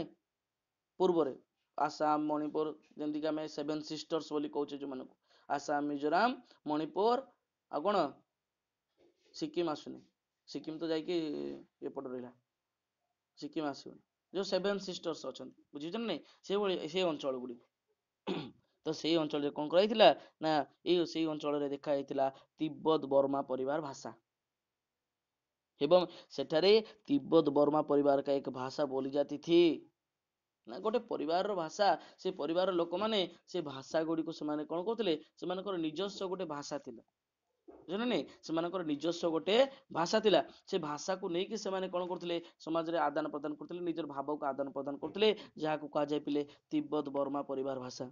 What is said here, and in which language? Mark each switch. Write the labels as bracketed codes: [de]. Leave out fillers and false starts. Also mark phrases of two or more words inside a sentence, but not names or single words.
[or] ପୂର୍ବରେ ଆସାମ, ମଣିପୁର, ଯେମିତିକି ଆମେ ସେଭେନ ସିଷ୍ଟର୍ସ ବୋଲି କହୁଛେ ଯୋଉମାନଙ୍କୁ, ଆସାମ, ମିଜୋରାମ, ମଣିପୁର ଆଉ କଣ ସିକିମ ଆସୁନି, ସିକିମ ତ ଯାଇକି ଏପଟେ ରହିଲା, ସିକିମ ଆସିବନି। ଯୋଉ ସେଭେନ ସିଷ୍ଟର୍ସ ଅଛନ୍ତି ବୁଝିଛ ନା ନାଇଁ, ସେଇଭଳି ସେଇ ଅଞ୍ଚଳ ଗୁଡିକ। ତ ସେଇ ଅଞ୍ଚଳରେ କଣ କରାଯାଇଥିଲା ନା ସେଇ ଅଞ୍ଚଳରେ ଦେଖା ଯାଇଥିଲା ତିବ୍ବତ ବର୍ମା ପରିବାର ଭାଷା। ଏବଂ ସେଠାରେ ତିବ୍ବତ ବର୍ମା [hi] परिवार का एक भाषा बोली जाती थी। [or] ନା ଗୋଟେ ପରିବାରର ଭାଷା, ସେ ପରିବାରର ଲୋକମାନେ ସେ ଭାଷା ଗୁଡିକୁ ସେମାନେ କଣ କରୁଥିଲେ, ସେମାନଙ୍କର ନିଜସ୍ୱ ଗୋଟେ ଭାଷା ଥିଲା, ବୁଝିଲ ନା ନାଇଁ, ସେମାନଙ୍କର ନିଜସ୍ୱ ଗୋଟେ ଭାଷା ଥିଲା। ସେ ଭାଷାକୁ ନେଇକି ସେମାନେ କଣ କରୁଥିଲେ, ସମାଜରେ ଆଦାନ ପ୍ରଦାନ କରୁଥିଲେ, ନିଜର ଭାବକୁ ଆଦାନ ପ୍ରଦାନ କରୁଥିଲେ, ଯାହାକୁ କୁହାଯାଇଥିଲେ ତିବ୍ବତ ବର୍ମା ପରିବାର ଭାଷା।